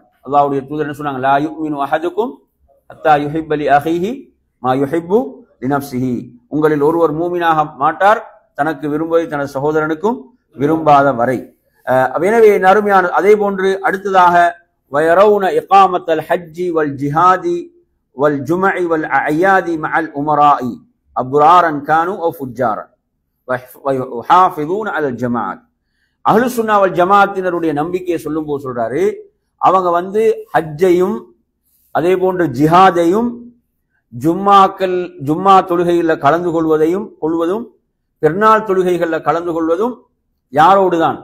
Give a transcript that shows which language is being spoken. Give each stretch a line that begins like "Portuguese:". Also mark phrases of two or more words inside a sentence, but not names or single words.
Tamil: அல்லாஹ்வுடைய தூதர் என்ன சொன்னாங்க,
Arabic: لا يؤمن أحدكم حتى يحب لأخيه ما يحب لنفسه.
Tamil: உங்களில் ஒருவர் மூமினாக மாட்டார், தனக்கு விரும்புவதை தனது சகோதரனுக்கும் விரும்பாத வரை. எனவே நறுமையான அதே போன்று அடுத்ததாக
Arabic: ويرون إقامة الحج والجهاد والجمع والأعياد مع الأمراء أبرارا كانوا أو فجارا ويحافظون على الجماعات. أهل السنة والجماعة
Tamil: நம்பிக்கையை சொல்லும்போது சொல்றாரு, அவங்க ஹஜ்ஜையும் அதே போன்று ஜிஹாதையும் ஜும்மா தொழுகைகளில் கலந்து கொள்வதும் பெருநாள் தொழுகைகளில் கலந்து கொள்வதும் யாரோடு தான்?